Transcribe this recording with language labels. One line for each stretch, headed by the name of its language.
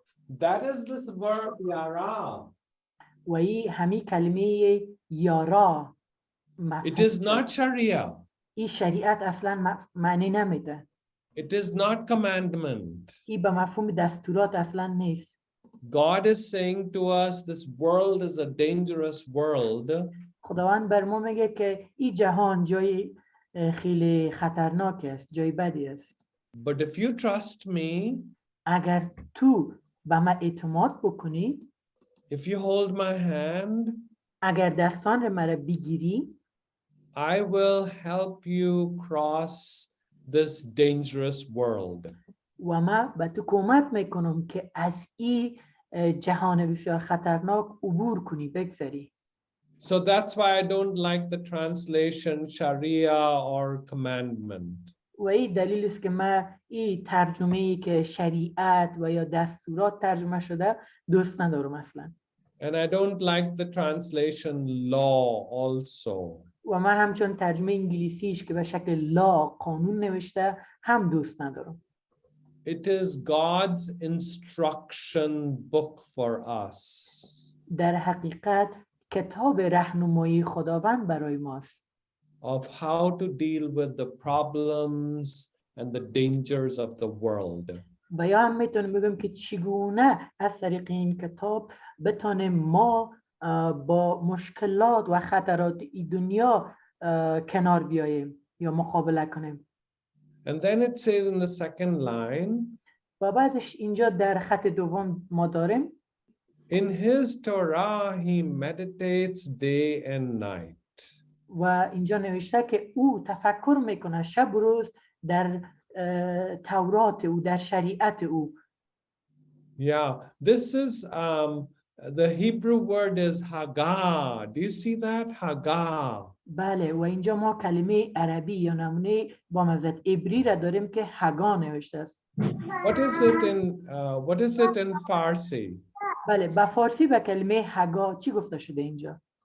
English: That is this verb yara.
Persian: و این همین کلمه یارا
English: It is not Sharia.
Persian: این شریعت اصلا معنی نمیده.
English: It is not commandment.
Persian: این به مفهوم دستورات اصلا نیست.
English: God is saying to us, this world is a dangerous world.
Persian: خداوند بر ما میگه که این جهان جای خیلی خطرناک است، جای بدی است.
English: But if you trust me,
Persian: اگر تو به من اعتماد بکنی،
English: if you hold my hand,
Persian: اگر دستان مرا بگیری،
English: I will help you cross this dangerous world.
Persian: و من به تو کمک میکنم که از این جهان بسیار خطرناک عبور کنی، بگذری.
English: So that's why I don't like the translation Sharia or commandment.
Persian: و این دلیل است که من این ترجمه‌ای که شریعت و یا دستورات ترجمه شده دوست ندارم اصلا.
English: And I don't like the translation law also.
Persian: و من همچون ترجمه انگلیسیش که به شکل لا قانون نوشته هم دوست ندارم.
English: It is God's instruction book for us.
Persian: در حقیقت کتاب راهنمایی خداوند برای ماست.
English: Of how to deal with the problems and the dangers of the world.
Persian: و یا هم میتونم بگم که چگونه از طریق این کتاب بتانیم ما با مشکلات و خطرات این دنیا کنار بیاییم یا مقابله کنیم.
English: And then it says in the second line,
Persian: و بعدش اینجا در خط دوم ما داریم
English: in his Torah he meditates day and night.
Persian: و اینجا نوشته که او تفکر میکنه شب و روز در تورات او، در شریعت او.
English: Yeah, this is the Hebrew word is Haggah. Do you see that? Haggah.
Persian: بله و اینجا ما کلمه عربی یا نمونه با مزد عبری را داریم که هگا نوشته است.
English: What is it in Farsi?
Persian: بله با فارسی به کلمه هگا چی گفته شده اینجا؟